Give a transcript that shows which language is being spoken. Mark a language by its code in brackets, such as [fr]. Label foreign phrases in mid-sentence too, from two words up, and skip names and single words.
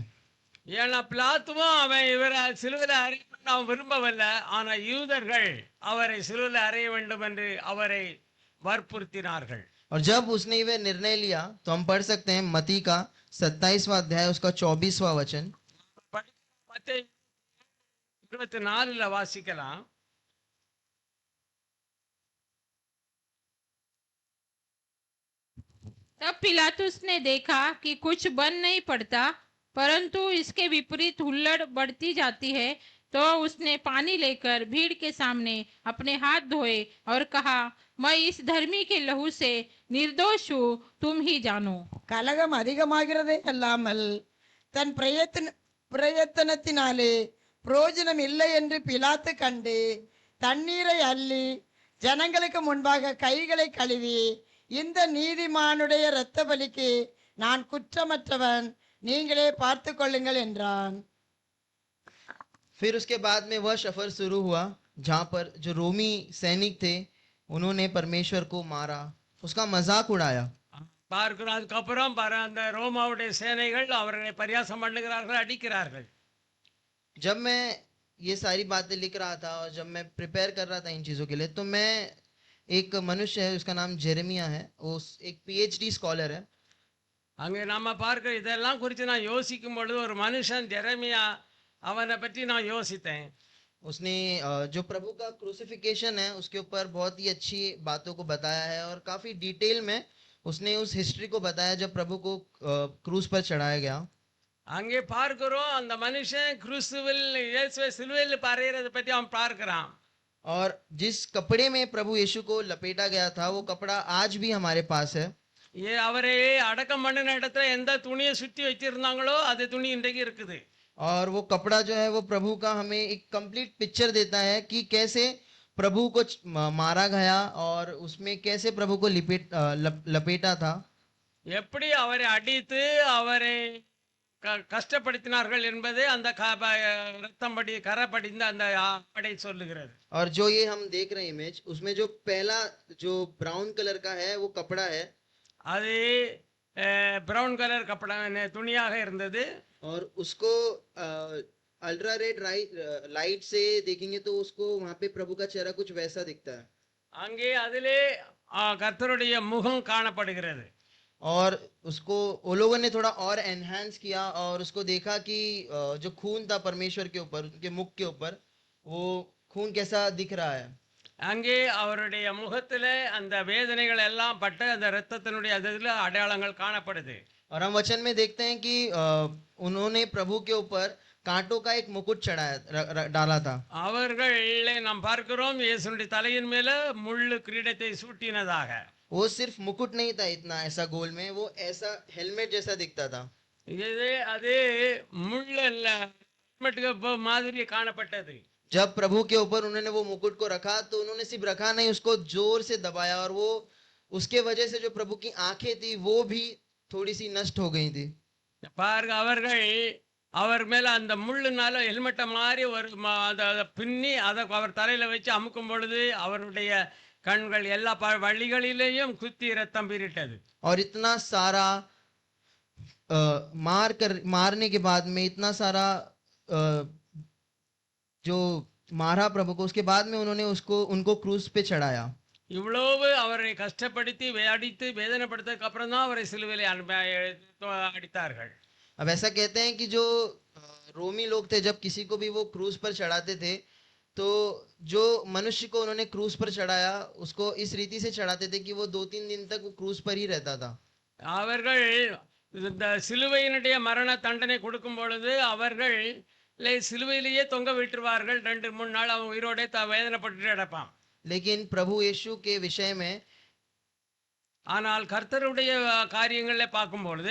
[ta] ஏன்னா பிலாத்துவும் அவன் இவரை சிலுவையில் அறைய அவன் விரும்பவில்லை. ஆனா யூதர்கள் அவரை சிலுவையில் அறைய வேண்டும் என்று அவரை வற்புறுத்தினார்கள். [hi] और जब उसने वह निर्णय लिया तो हम पढ़ सकते हैं मती का 27वां अध्याय उसका 24वां वचन। [ta] மத்தேயு 24 வாசிக்கலாம். [hi] तब पिलातुस ने देखा कि कुछ बन नहीं पड़ता, परंतु इसके विपरीत हुल्लड़ बढ़ती जाती है, तो उसने पानी लेकर भीड़ के सामने अपने हाथ धोए और कहा, मैं इस धर्मी के लहू से निर्दोष हूँ, तुम ही जानो। [ta] கலகம் அதிகமாகிறதே அல்லாமல் தன் பிரயத்தனத்தினாலே பிரயோஜனம் இல்லை என்று பிலாத்து கண்டு தண்ணீரை அள்ளி ஜனங்களுக்கு முன்பாக கைகளை கழுவி, இந்த நீதிமானுடைய இரத்த பலிக்கு நான் குற்றமற்றவன், நீங்களே பார்த்து கொள்ளுங்கள் என்றான். [hi] फिर उसके बाद में वह सफर शुरू हुआ जहां पर जो रोमी सैनिक थे उन्होंने परमेश्वर को मारा, उसका मजाक उड़ाया। [ta] பார்க்கிறோம். அதுக்கப்புறம் அந்த ரோமாவுடைய சேனைகள் அவர்களை பரியாசம் பண்ணுகிறார்கள், அடிக்கிறார்கள். [hi] जब मैं ये सारी बातें लिख रहा था और जब मैं प्रिपेयर कर रहा था इन चीज़ों के लिए, तो मैं एक मनुष्य है उसका नाम जेरेमिया है, वो एक [en] PhD scholar [hi] है। [ta] அங்கே நாம பார்க்க இதெல்லாம் குறித்து நான் யோசிக்கும் பொழுது ஒரு மனுஷன் ஜெரமியா, அவனை பற்றி நான் யோசித்தேன். [hi] उसने जो प्रभु का क्रूसिफिकेशन है उसके ऊपर बहुत ही अच्छी बातों को बताया है और काफी डिटेल में उसने उस हिस्ट्री को बताया जब प्रभु को क्रूस पर चढ़ाया गया। [ta] அங்கே பார்க்கிறோம் அந்த மனுஷன் கிறிஸ்துவில் இயேசுவை சிலுவையில் பறையிறதை பற்றி அவன் பார்க்கிறான். [hi] और जिस कपड़े में प्रभु यीशु को लपेटा गया था वो कपड़ा आज भी हमारे पास है। [ta] அவரை அடக்கம் பண்ணின இடத்துல எந்த துணியை சுற்றி வச்சிருந்தாங்களோ அது துணி இன்றைக்கு இருக்குது. [hi] और वो कपड़ा जो है वो प्रभु का हमें एक [en] complete picture [hi] देता है कि कैसे प्रभु को मारा गया और उसमें कैसे प्रभु को लपेटा था। [ta] எப்படி அவரை अடித்து அவரை கஷ்டப்படுத்தினார்கள் என்பதை அந்த ரத்தம் படி கரை படிந்த அந்த ஆடை சொல்லுகிறது. [hi] और जो ये हम देख रहे हैं इमेज, उसमें जो पहला जो [en] brown colour [hi] का है वो कपड़ा है, [ta] அது [en] brown colour [ta] கப்படா துணியாக இருந்தது. [hi] और उसको [en] ultra red light [hi] से देखेंगे तो उसको वहां पे प्रभु का चेहरा कुछ वैसा दिखता है। [ta] அங்கே அதிலே கர்த்தருடைய முகம் காணப்படுகிறது. [hi] और उसको वो लोगों ने थोड़ा और एनहांस किया और उसको देखा कि जो खून था परमेश्वर के ऊपर, उनके मुख के ऊपर, वो खून कैसा दिख रहा है। [ta] அங்கே அவருடைய முகத்திலே அந்த வேதனைகள் எல்லாம் பட்டு அந்த இரத்தத்தினுடைய அதில் அடையாளங்கள் காணப்படுது. [hi] और हम वचन में देखते हैं कि उन्होंने प्रभु के ऊपर कांटों का एक मुकुट डाला था। [ta] அவர்களை நாம் பார்க்கிறோம் இயேசுவின் தலையின் மேல முள்ளு கிரீடத்தை சூட்டினதாக. [hi] वो सिर्फ मुकुट नहीं था इतना ऐसा गोल में, वो ऐसा हेलमेट जैसा दिखता था। [ta] இது அது முள்ளு ஹெல்மெட்டுக்கு மாதிரி காணப்பட்டது. [hi] जब प्रभु के ऊपर उन्होंने वो मुकुट को रखा तो उन्होंने सिर्फ रखा नहीं, उसको जोर से दबाया और वो उसके वजह से जो प्रभु की आंखें थी वो भी थोड़ी सी नष्ट हो गई थी। [ta] பாருங்க, அவர்கள் அவர் மேல அந்த முள்ளுனால ஹெல்மெட்டை மாதிரி ஒரு அதை பின்னி அதை அவர் தலையில வச்சு அமுக்கும் பொழுது அவருடைய கண்கள் எல்லா வழிகளிலேயும் குத்தி ரத்தம் பீரிட்டது. [hi] और इतना सारा मारने के बाद में इतना सारा जो मारा प्रभु को, उसके बाद में उन्होंने उनको क्रूस पे चढ़ाया। [ta] இவ்வளவு அவரை கஷ்டப்படுத்தி அடித்து வேதனைப்படுத்ததுக்கு அப்புறம் தான் அவரை சிலுவையிலே அடித்தார்கள். [hi] अब ऐसा कहते हैं कि जो रोमी लोग थे, जब किसी को भी वो क्रूस पर चढ़ाते थे, तो जो मनुष्य को उन्होंने क्रूस पर चढ़ाया उसको इस रीति से चढ़ाते थे कि वो 2-3 दिन तक वो क्रूस पर ही रहता था। [ta] அவர்கள் இந்த சிலுவையினுடைய மரண தண்டனை கொடுக்கும் பொழுது அவர்கள் சிலுவையிலேயே தொங்க விட்டுருவார்கள். 2-3 நாள் அவன் உயிரோட வேதனைப்பட்டு கிடப்பான். [hi] लेकिन प्रभु यीशु के विषय में [ta] ஆனால் கர்த்தருடைய காரியங்களை பார்க்கும்பொழுது